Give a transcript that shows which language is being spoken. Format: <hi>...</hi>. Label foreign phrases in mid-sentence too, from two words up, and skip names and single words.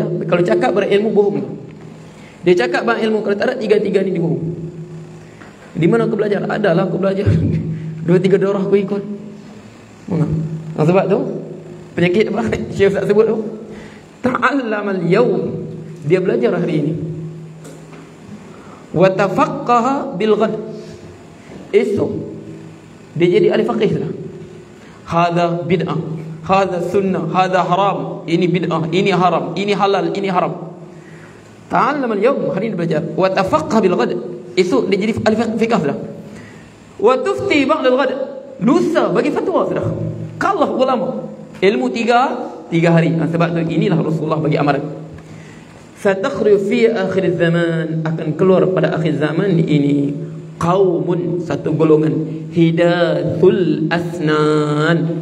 <ms>Kalau cakap berilmu, bohong. Dia cakap berilmu, kalau tak ada 3 ni, dia bohong. Di mana aku belajar? Adalah aku belajar. 2-3 daurah aku ikut. Sebab tu penyakit apa? Syekh Ustaz sebut tu,</ms> <ar>تعلم اليوم,</ar> <ms>dia belajar hari ini.</ms> <ar>وتفقه بالغد,</ar> <ms>esok dia jadi ahli faqih sudah.</ms> <ar>هذا بدعة، هذا سنة، هذا حرام,</ar> <ms>ini bid'ah, ini haram, ini halal, ini haram.</ms> <ar>تعلم اليوم,</ar> <ms>hari ini belajar.</ms> <ar>وتفقه بالغد,</ar> <ms>esok dia jadi ahli fiqh sudah.</ms> <ar>وتفتي بعد الغد,</ar> <ms>lusa bagi fatwa sudah. Kalah ulama. Ilmu 3 hari. Sebab tu inilah Rasulullah bagi amaran.</ms> <ar>ستخرج في آخر الزمان,</ar> <ms>akan keluar pada akhir zaman ini qaumun, satu golongan,</ms> <ar>حدثاء الأسنان.</ar>